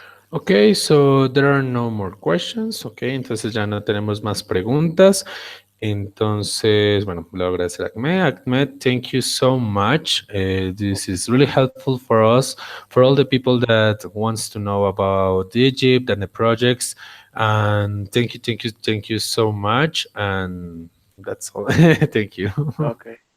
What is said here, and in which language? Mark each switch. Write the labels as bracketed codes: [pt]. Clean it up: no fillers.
[en] Ok, so there are no more questions. [es] Ok, entonces ya no tenemos más preguntas. Entonces, bueno, le voy a agradecer a Ahmed. Ahmed, [en] thank you so much. This is really helpful for us, for all the people that wants to know about Egypt and the projects. And thank you so much. And that's all. Thank you. Okay.